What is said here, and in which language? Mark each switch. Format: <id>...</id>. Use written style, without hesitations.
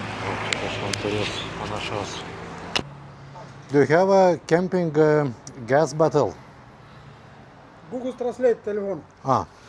<lt>O, čia kažkam turės panašaus.</lt> <en>Do you have a camping gas bottle?</en> <ru>Google Translate телефон. Ah.</ru>